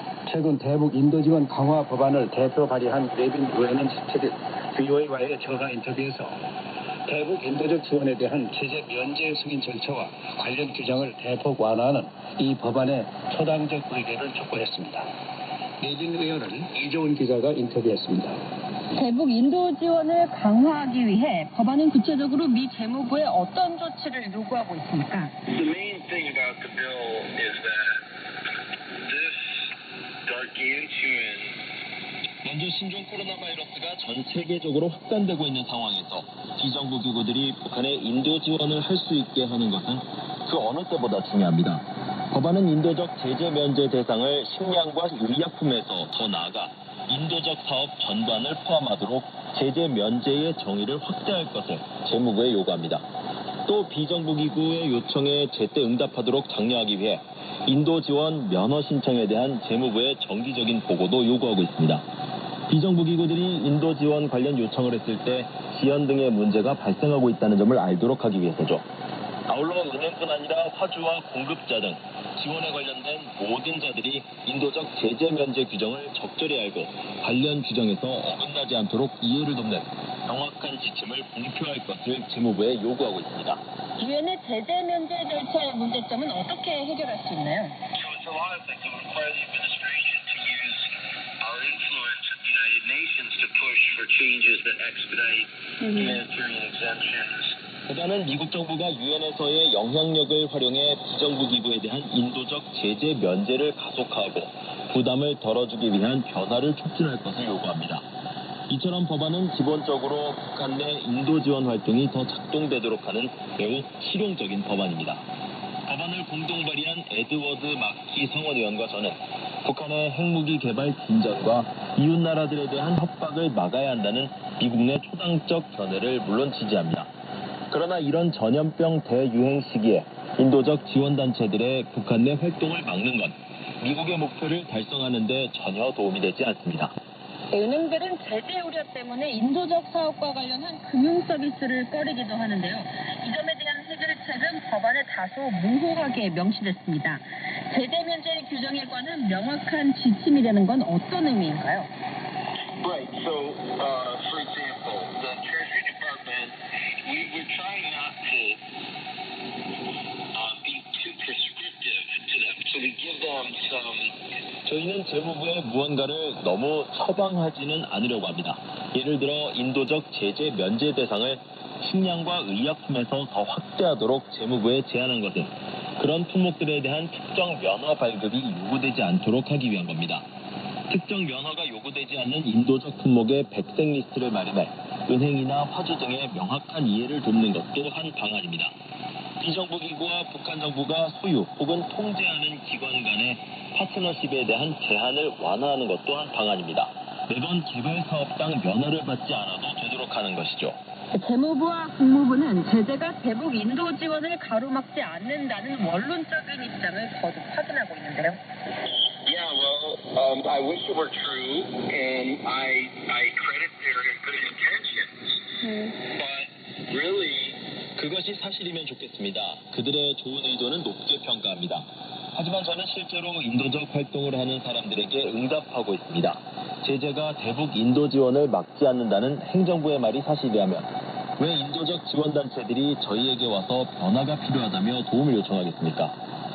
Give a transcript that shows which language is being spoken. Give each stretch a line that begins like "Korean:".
Korean: 최근 대북 인도 지원 강화 법안을 대표 발의한 레빈 의원은 17일 VOA와의 전화 인터뷰에서 대북 인도적 지원에 대한 제재 면제 승인 절차와 관련 규정을 대폭 완화하는 이 법안의 초당적 의결을 촉구했습니다. 레빈 의원을 이조은 기자가 인터뷰했습니다. 대북 인도 지원을 강화하기 위해 법안은 구체적으로 미 재무부에 어떤 조치를 요구하고 있습니까?
English: The main thing about the bill is that this gargantuan
Korean: 먼저 신종 코로나 바이러스가 전 세계적으로 확산되고 있는 상황에서 비정부 기구들이 북한에 인도 지원을 할 수 있게 하는 것은 그 어느 때보다 중요합니다. 법안은 인도적 제재 면제 대상을 식량과 의약품에서 더 나아가 인도적 사업 전반을 포함하도록 제재 면제의 정의를 확대할 것을 재무부에 요구합니다. 또 비정부 기구의 요청에 제때 응답하도록 장려하기 위해 인도 지원 면허 신청에 대한 재무부의 정기적인 보고도 요구하고 있습니다. 비정부 기구들이 인도 지원 관련 요청을 했을 때 지연 등의 문제가 발생하고 있다는 점을 알도록 하기 위해서죠. 아울러 은행뿐 아니라 화주와 공급자 등 지원에 관련된 모든 자들이 인도적 제재 면제 규정을 적절히 알고 관련 규정에서 어긋나지 않도록 이해를 돕는 명확한 지침을 공표할 것을 재무부에 요구하고 있습니다. 유엔의 제재 면제 절차의 문제점은 어떻게 해결할 수 있나요?
English: So it's a lot of things. It would require the administration to use our influence at the United Nations to push for changes that expedite humanitarian exemptions.
Korean: 보다는 미국 정부가 유엔에서의 영향력을 활용해 비정부 기구에 대한 인도적 제재 면제를 가속화하고 부담을 덜어주기 위한 변화를 촉진할 것을 요구합니다. 이처럼 법안은 기본적으로 북한 내 인도 지원 활동이 더 작동되도록 하는 매우 실용적인 법안입니다. 법안을 공동 발의한 에드워드 마키 상원의원과 저는 북한의 핵무기 개발 진전과 이웃나라들에 대한 협박을 막아야 한다는 미국 내 초당적 견해를 물론 지지합니다. 그러나 이런 전염병 대유행 시기에 인도적 지원단체들의 북한 내 활동을 막는 건 미국의 목표를 달성하는 데 전혀 도움이 되지 않습니다. 은행들은 제재 우려 때문에 인도적 사업과 관련한 금융 서비스를 꺼리기도 하는데요. 이 점에 대한 해결책은 법안에 다소 모호하게 명시됐습니다. 제재 면제 규정에 관한 명확한 지침이 되는 건 어떤 의미인가요?
English: Right. So, for example, the Treasury Department, we're trying not to be too prescriptive to them. So we give them some.
Korean: 저희는 재무부에 무언가를 너무 처방하지는 않으려고 합니다. 예를 들어 인도적 제재 면제 대상을 식량과 의약품에서 더 확대하도록 재무부에 제안한 것은 그런 품목들에 대한 특정 면허 발급이 요구되지 않도록 하기 위한 겁니다. 특정 면허가 요구되지 않는 인도적 품목의 백색 리스트를 마련해 은행이나 화주 등의 명확한 이해를 돕는 것도 한 방안입니다. 비정부 기구와 북한 정부가 소유 혹은 통제하는 기관 간의 파트너십에 대한 제한을 완화하는 것도 한 방안입니다. 매번 개발 사업당 면허를 받지 않아도 되도록 하는 것이죠. 재무부와 국무부는 제재가 대북 인도 지원을 가로막지 않는다는 원론적인 입장을 거듭 확인하고 있는데요.
English: Yeah, well, I wish it were true, and I credit their good intentions. But really,
Korean: 그것이 사실이면 좋겠습니다. 그들의 좋은 의도는 높게 평가합니다. 하지만 저는 실제로 인도적 활동을 하는 사람들에게 응답하고 있습니다. 제재가 대북 인도 지원을 막지 않는다는 행정부의 말이 사실이라면 왜 인도적 지원단체들이 저희에게 와서 변화가 필요하다며 도움을 요청하겠습니까?